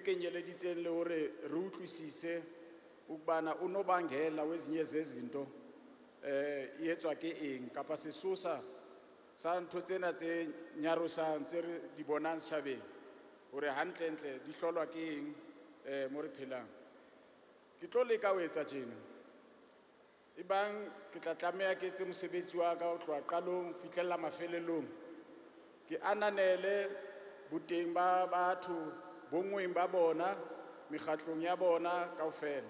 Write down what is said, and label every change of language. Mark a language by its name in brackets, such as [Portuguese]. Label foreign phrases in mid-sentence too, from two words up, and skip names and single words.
[Southern Sotho] kenyeleditseng le hore re utlwisise [Zulu] ukubana unobangela wezinye zezinto [Southern Sotho] iyetswa ke eng kapa sesosa sa ntho tsena tse nyarosang tse re di bonang setjhabeng hore hantlentle di hlolwa ke eng mo re phelang. Ke tlo leka ho etsa tjena ebang ke tla tlameha ke etse mosebetsi wa ka ho tloha qalong fihlella mafelelong ke ananele boteng ba batho bongweng ba bona mekgatlong ya bona kaofela